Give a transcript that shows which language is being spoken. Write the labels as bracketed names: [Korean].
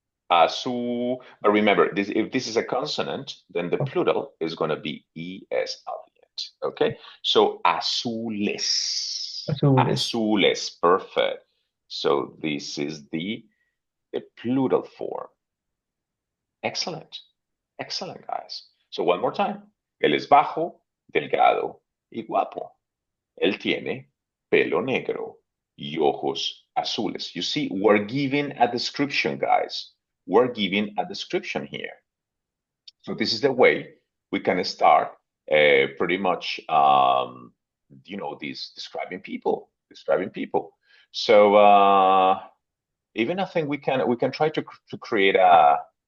[English] Azul. But remember, if this is a consonant, then the Okay. plural is going to be es at the end. Okay? So azules. [Spanish] Azules. Azules. Perfect. [English] So this is the plural form. Excellent. Excellent, guys. So one more time. [Spanish] Él es bajo, delgado y guapo. Él tiene pelo negro y ojos azules. [English] You see, we're giving a description, guys. We're giving a description here. So this is the way we can start pretty much, these describing people. So even I think we can try to create a.